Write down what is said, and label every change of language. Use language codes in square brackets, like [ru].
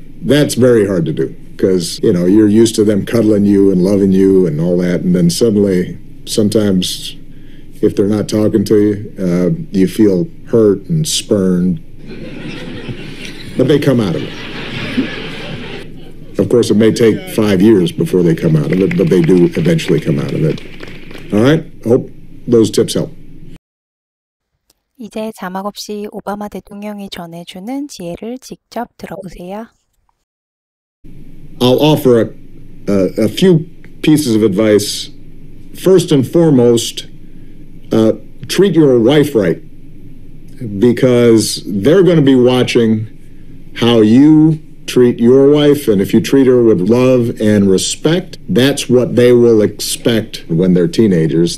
[en] That's very hard to do because, you know, you're used to them cuddling you and loving you and all that, and then suddenly, sometimes, if they're not talking to you, you feel hurt and spurned. But they come out of it. Of course, it may take 5 years before they come out of it, but they do eventually come out of it. All right? I hope those tips help. [ko] 이제 자막 없이 오바마 대통령이 전해주는 지혜를 직접 들어보세요. [en] I'll offer a few pieces of advice. First and foremost, treat your wife right, because they're going to be watching how you treat your wife, and if you treat her with love and respect, that's what they will expect when they're teenagers.